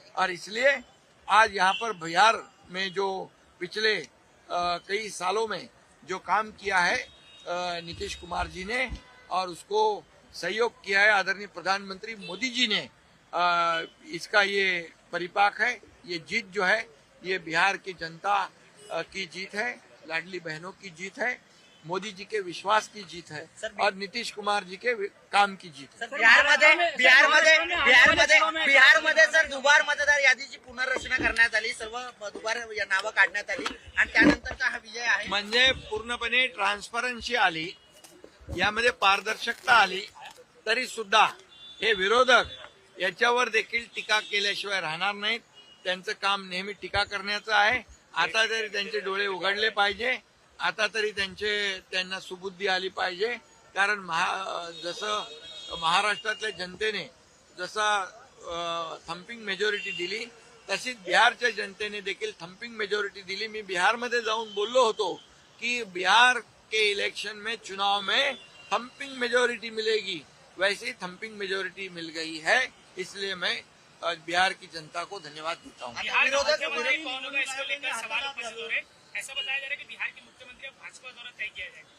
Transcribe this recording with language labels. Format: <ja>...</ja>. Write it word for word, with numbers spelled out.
<hi>और इसलिए आज यहाँ पर बिहार में जो पिछले आ, कई सालों में जो काम किया है नीतीश कुमार जी ने और उसको सहयोग किया है आदरणीय प्रधानमंत्री मोदी जी ने, आ, इसका ये परिपाक है. ये जीत जो है ये बिहार की जनता आ, की जीत है, लाडली बहनों की जीत है, मोदी जी के विश्वास की जीत है और नीतीश कुमार जी के काम की जीत है.</hi> <mr>बिहार मध्ये बिहार मध्ये बिहार मध्ये बिहार मध्ये सर दुबार मतदार यादीची पुनर्रचना करण्यात आली, सर्व दुबार नावं काढण्यात आली आणि त्यानंतरचा हा विजय आहे. म्हणजे पूर्णपणे ट्रान्सपरन्सी आली, यामध्ये पारदर्शकता आली. तरी सुद्धा हे विरोधक याच्यावर देखील टीका केल्याशिवाय राहणार नाहीत. त्यांचं काम नेहमी टीका करण्याचं आहे. आता तरी त्यांचे डोळे उघडले पाहिजे, आता तरी त्यांचे त्यांना सुबुद्धी आली पाहिजे. कारण महा जसं महाराष्ट्रातल्या जनतेने जसा थम्पिंग मेजॉरिटी दिली, तशीच बिहारच्या जनतेने देखील थम्पिंग मेजॉरिटी दिली. मी बिहारमध्ये जाऊन बोललो होतो की</mr> <hi>बिहार के इलेक्शन में, चुनाव में थम्पिंग मेजॉरिटी मिलेगी, वैसे ही थम्पिंग मेजॉरिटी मिल गई है. इसलिए मैं बिहार की जनता को धन्यवाद देता हूँ. ऐसा बताया जा रहा है कि बिहार के मुख्यमंत्री भाजपा द्वारा तय किया जाएगा.</hi>